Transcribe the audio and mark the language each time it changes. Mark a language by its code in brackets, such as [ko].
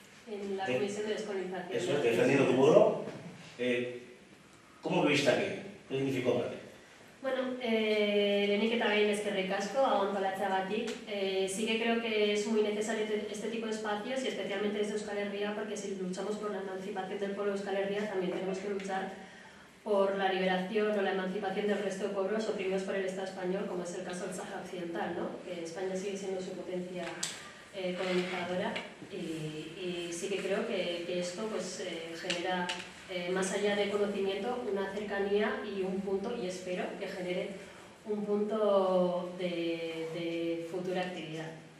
[es] En la Comisión de Descolonización. Eso es, defendiendo tu pueblo. ¿Cómo lo viste aquí? ¿Qué significó para ti? [eu] Bueno, lehenik eta behin eskerrik asko, agontolatzeagatik. [es] Sí que creo que es muy necesario este tipo de espacios y especialmente desde Euskal Herria, porque si luchamos por la emancipación del pueblo de Euskal Herria, también tenemos que luchar por la liberación o la emancipación del resto de pueblos oprimidos por el Estado español, como es el caso del Sáhara Occidental, ¿no? Que España sigue siendo su potencia colonizadora y sí que creo que esto pues, genera, más allá de conocimiento, una cercanía y un punto, y espero que genere un punto de futura actividad.